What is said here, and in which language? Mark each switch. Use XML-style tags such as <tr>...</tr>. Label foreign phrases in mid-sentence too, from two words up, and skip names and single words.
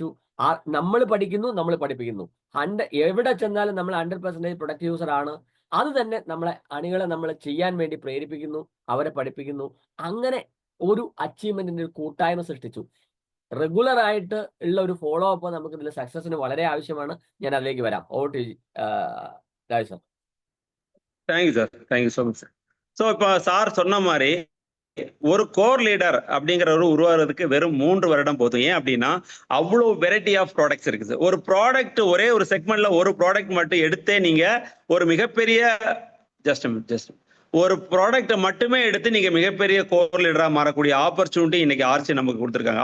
<ml>നമ്മൾ പഠിക്കുന്നു, നമ്മൾ പഠിപ്പിക്കുന്നു. എവിടെ ചെന്നാലും നമ്മൾ 100%</ml> <en>product user</en> <ml>ആണ്. അത് തന്നെ നമ്മളെ അണികളെ നമ്മൾ ചെയ്യാൻ വേണ്ടി പ്രേരിപ്പിക്കുന്നു, അവരെ പഠിപ്പിക്കുന്നു. അങ്ങനെ ഒരു അച്ചീവ്മെന്റിന്റെ ഒരു കൂട്ടായ്മ സൃഷ്ടിച്ചു. റെഗുലർ ആയിട്ട് ഉള്ള ഒരു</ml> <en>follow up</en> <ml>നമുക്ക് ഇതിൽ സക്സസിന് വളരെ ആവശ്യമാണ്. ഞാൻ അതിലേക്ക് വരാം.</ml> <en>over to Raj sir. thank you sir, thank you so much sir.</en> <ta>ஸோ இப்போ சார் சொன்ன மாதிரி ஒரு</ta> <en>core leader</en> <ta>அப்படிங்கிற ஒரு உருவாகிறதுக்கு வெறும் 3 வருடம் போதும். ஏன் அப்படின்னா அவ்வளோ</ta> <en>variety of products</en> <ta>இருக்குது. ஒரு ப்ராடக்ட் ஒரே ஒரு செக்மெண்ட்ல ஒரு ப்ராடக்ட் மட்டும் எடுத்தே நீங்க ஒரு மிகப்பெரிய ஜஸ்ட் ஒரு ப்ராடக்ட்டை மட்டுமே எடுத்து நீங்க மிகப்பெரிய</ta> <en>core leader-aa</en> <ta>மாறக்கூடிய ஆப்பர்ச்சுனிட்டி இன்னைக்கு ஆர்சிஎம் நமக்கு கொடுத்துருக்காங்க.</ta>